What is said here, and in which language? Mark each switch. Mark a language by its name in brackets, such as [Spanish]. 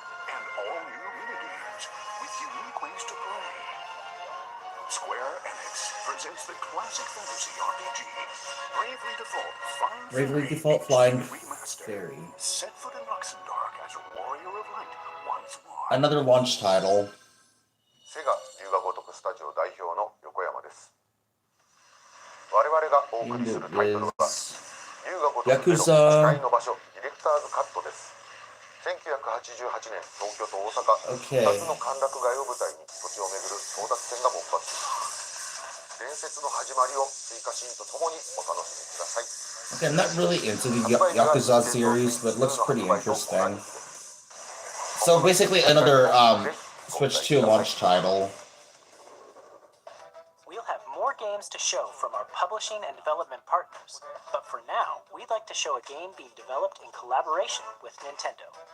[English] And all new minigames with unique ways to play. Square Enix presents the classic fantasy RPG, Bravely Default Flying Bravely Fairy Default HD Flying Remastered. Fairy. Set foot in Luxembourg as a warrior of light once more. Another launch title. [Japanese] セガ龍が如くスタジオ代表の横山です。我々がお送りするタイトルは龍が如くゼロ誓いの場所ディレクターズカットです。 1988年東京と大阪2つの歓楽街を舞台に土地を巡る争奪戦が勃発。伝説の始まりを追加シーンとともにお楽しみください。 [English] Okay, I'm not really into the Yakuza series, but it looks pretty interesting. So basically another Switch 2 launch title. We'll have more games to show from our publishing and development partners, but for now, we'd like to show a game being developed in collaboration with Nintendo.